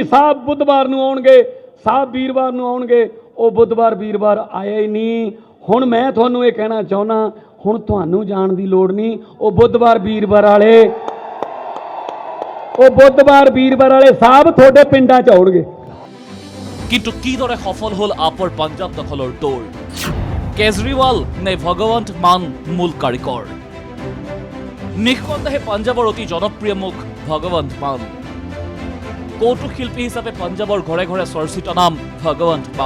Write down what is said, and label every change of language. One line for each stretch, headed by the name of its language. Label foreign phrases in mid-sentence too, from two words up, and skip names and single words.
Punjabi: ਸਾਹਿਬ ਬੁੱਧਵਾਰ ਨੂੰ ਆਉਣਗੇ, ਸਾਹਿਬ ਵੀਰਵਾਰ ਨੂੰ ਆਉਣਗੇ। ਉਹ ਬੁੱਧਵਾਰ ਵੀਰਵਾਰ ਆਇਆ ਹੀ ਨਹੀਂ। ਹੁਣ ਮੈਂ ਤੁਹਾਨੂੰ ਇਹ ਕਹਿਣਾ ਚਾਹੁੰਦਾ, ਹੁਣ ਤੁਹਾਨੂੰ ਜਾਣ ਦੀ ਲੋੜ ਨਹੀਂ। ਉਹ ਬੁੱਧਵਾਰ ਵੀਰਵਾਰ ਵਾਲੇ ਸਾਹਿਬ ਤੁਹਾਡੇ ਪਿੰਡਾਂ 'ਚ ਆਉਣਗੇ।
Assamese: কিন্তু কিদৰে সফল হ'ল আপৰ পাঞ্জাব দখলৰ দৌৰ? কেজৰিৱাল নে ভগৱন্ত মান মূল কাৰিকৰ? নিঃসন্দেহে পাঞ্জাবৰ অতি জনপ্ৰিয় মুখ ভগৱন্ত মান। কৌতুক শিল্পী হিচাপে পাঞ্জাবৰ ঘৰে ঘৰে চৰ্চিত নাম ভগৱন্ত মান।